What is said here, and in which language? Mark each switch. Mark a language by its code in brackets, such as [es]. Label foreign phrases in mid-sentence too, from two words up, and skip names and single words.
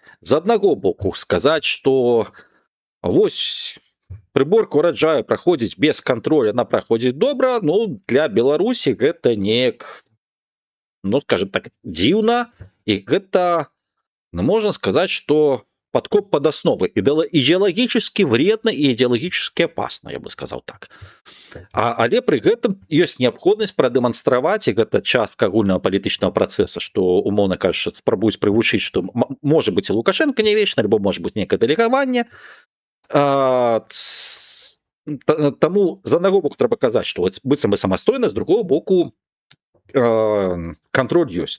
[be] З аднаго боку сказаць, што вось прыборка ўраджаю праходзіць без кантролю, яна праходзіць добра, ну, для Беларусі гэта неяк, ну, скажем так, дзіўна, і гэта, ну, можна сказаць, што [ru] подкоп под основы, идеологически вредно и идеологически опасно, я бы сказал так. [be] Але при гэтым ёсць неабходнасць прадэманстраваць, і гэта частка агульнага палітычнага працэса, што, умоўна кажучы, спрабуюць прывучыць, што можа быць і Лукашенко не вечны, альбо можа быць некае дэлегаванне. Таму з аднаго боку трэба казаць, што быццам бы самастойна, з другого боку кантроль ёсць.